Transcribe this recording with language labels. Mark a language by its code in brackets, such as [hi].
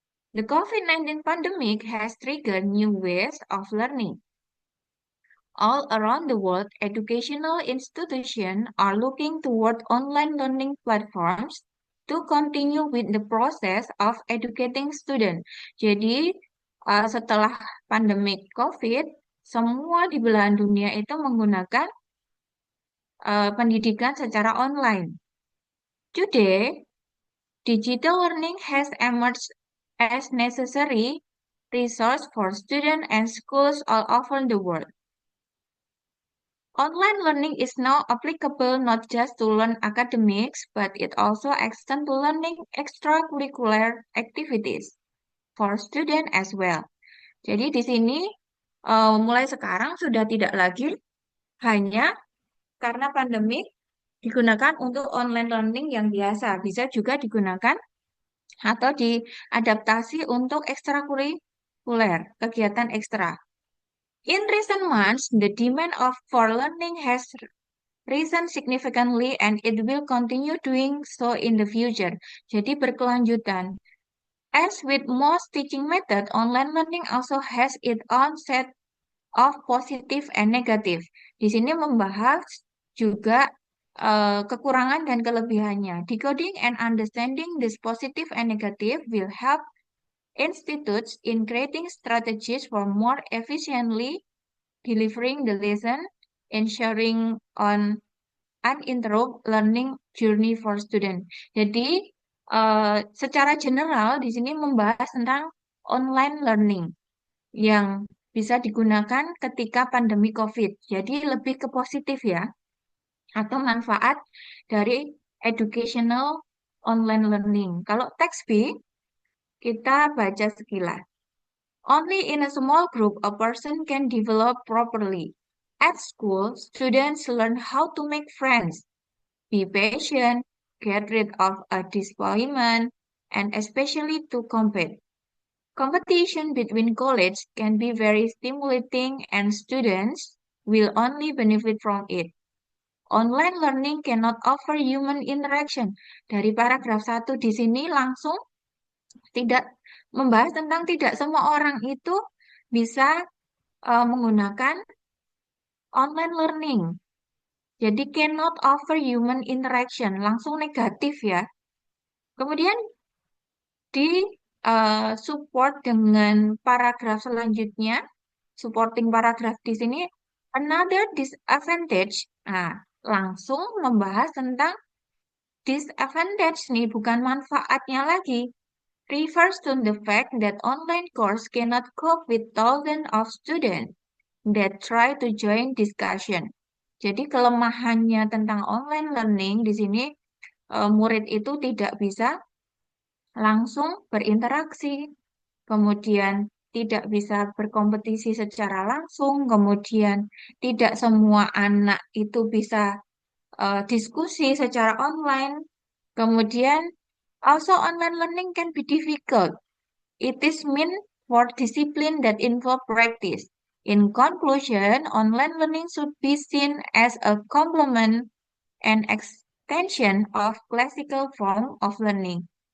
[en] The COVID-19 pandemic has triggered new ways of learning. All around the world, educational institutions are looking toward online learning platforms to continue with the process of educating students. [id] Jadi, setelah pandemi COVID, semua di belahan dunia itu menggunakan pendidikan secara online. [en] Today, digital learning has emerged as necessary resource for students and schools all over the world. Online learning is now applicable not just to learn academics, but it also extends to learning extracurricular activities for students as well. [id] Jadi di sini mulai sekarang sudah tidak lagi hanya karena pandemi digunakan untuk online learning yang biasa, bisa juga digunakan atau diadaptasi untuk ekstrakurikuler, kegiatan ekstra. [en] In recent months, the demand for learning has risen significantly and it will continue doing so in the future. [id] Jadi berkelanjutan. [en] As with most teaching method, online learning also has its own set of positive and negative. [id] Di sini membahas juga kekurangan dan kelebihannya. [en] Decoding and understanding this positive and negative will help institutes in creating strategies for more efficiently delivering the lesson, ensuring on uninterrupted learning journey for student. [id] Jadi, secara general di sini membahas tentang online learning yang bisa digunakan ketika pandemi COVID. Jadi lebih ke positif ya, atau manfaat dari educational online learning. Kalau teks B, kita baca sekilas. [en] Only in a small group a person can develop properly. At school, students learn how to make friends, be patient, get rid of a disappointment, and especially to compete. Competition between colleagues can be very stimulating and students will only benefit from it. Online learning cannot offer human interaction. [id] Dari paragraf 1 di sini langsung tidak membahas tentang tidak semua orang itu bisa menggunakan online learning. Jadi [en] cannot offer human interaction, [id] langsung negatif ya. Kemudian di support dengan paragraf selanjutnya, supporting paragraf di sini, [en] another disadvantage. [id] Nah, langsung membahas tentang disadvantage nih, bukan manfaatnya lagi. [en] Refers to the fact that online course cannot cope with thousands of students. that try to join discussion. [id] Jadi kelemahannya tentang online learning di sini murid itu tidak bisa langsung berinteraksi, kemudian tidak bisa berkompetisi secara langsung, kemudian tidak semua anak itu bisa diskusi secara online. Kemudian [en] also online learning can be difficult. It is meant for discipline that involve practice. In conclusion, online learning should be seen as a complement and extension of classical form of learning.